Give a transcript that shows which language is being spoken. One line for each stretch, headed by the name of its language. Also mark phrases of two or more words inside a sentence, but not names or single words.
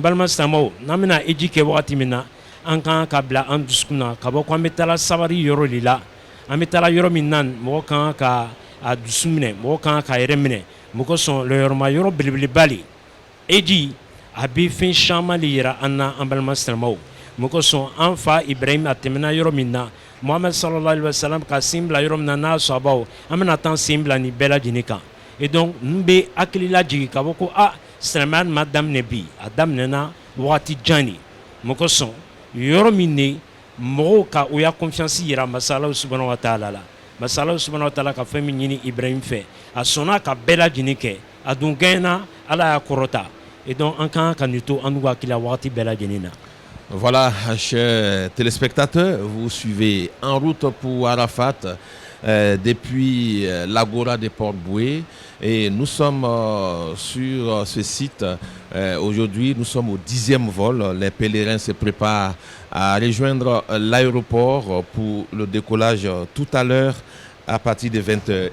Bambara: balima silamɛw n'an bɛna heji kɛ wagati min na an kan ka bila an dusukun na ka bɔ ko an bɛ taa sabari yɔrɔ de la an bɛ taa yɔrɔ min na mɔgɔ kan ka a dusu minɛ mɔgɔ kan ka yɛrɛ minɛ mɔgɔ sɔn lɔyɔrɔma yɔrɔ belebeleba le heji a bɛ fɛn caman de yira an na an balima silamɛw mɔgɔ sɔn an fa Ibrahim a tɛmɛna yɔrɔ min na Muhammad
Arabic: صلى الله عليه وسلم
Bambara: ka sen bila yɔrɔ min na n'a sɔhabaw an bɛna taa sen bila nin bɛɛ lajɛlen kan
French: et donc
Bambara: n bɛ hakili lajigi ka fɔ ko silamɛya ma daminɛ bi a daminɛna wagati jan de mɔgɔ sɔn yɔrɔ min ne mɔgɔw ka u ya confiance yira masa
Arabic: الله سبحانه وتعالى
Bambara: la masa
Arabic: الله سبحانه وتعالى
Bambara: ka fɛn min ɲini Ibrahim fɛ a sɔnna ka bɛɛ lajɛlen kɛ a dun gɛnna Ala y'a kɔrɔta
French: et donc
Bambara: an kan ka nin to an n'u hakili la wagati bɛɛ lajɛlen na.
French: Voilà, chers téléspectateurs, vous suivez en route pour Arafat depuis l'Agora des Port-Bouët et nous sommes sur ce site. Aujourd'hui, nous sommes au 10e vol. Les pèlerins se préparent à rejoindre l'aéroport pour le décollage tout à l'heure à partir de 20h.